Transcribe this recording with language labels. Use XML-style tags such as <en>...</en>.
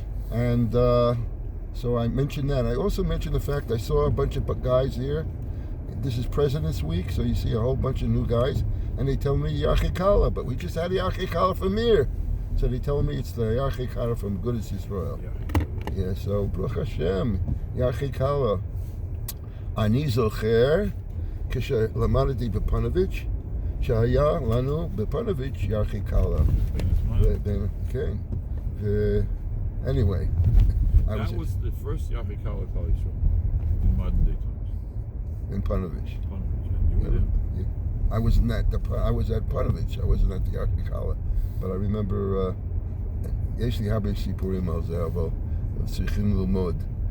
<en>And so I mentioned that. I also mentioned the fact I saw a bunch of guys here. This is President's Week, so you see a whole bunch of new guys. And they tell me Yachikala, but we just had Yachikala from here. So they tell me it's the Yachikala from Gudas Yisrael. Yeah, so Baruch Hashem, Yachikala.</en> <he>Ani zocher, כשלמדתי בפוניביץ', שהיה לנו בפוניביץ' Yachikala. כן.</he> <en>Anyway. That was the first Yachikala college show in modern day times. In Panovich. You were there? Yeah. I was at Panovich. I wasn't at the Yachikala, but I remember</en> <he>יש לי הרבה סיפורים על זה, אבל צריכים ללמוד.</he>